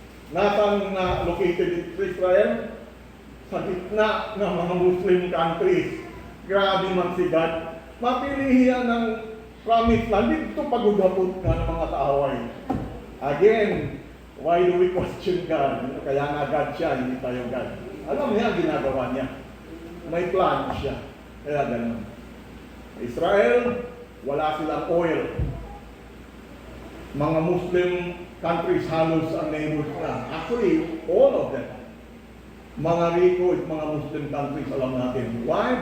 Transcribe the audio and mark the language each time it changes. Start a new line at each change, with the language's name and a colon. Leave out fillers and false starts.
Filipino: Nasaan na located Israel? Sa gitna ng mga Muslim countries. Grabe man si God. Mapilihan ng promised land, dito pagugapot nga ng mga kaaway.
English: Again, why do we question God?
Filipino: Kaya nga God siya, hindi tayo God. Alam niya ang ginagawa niya. May plan siya. Kaya ganun. Israel, wala silang oil. Mga Muslim countries halos ang neighbors na.
English: Actually, all of them.
Filipino: Mga Rico at mga Muslim countries, alam natin. Why?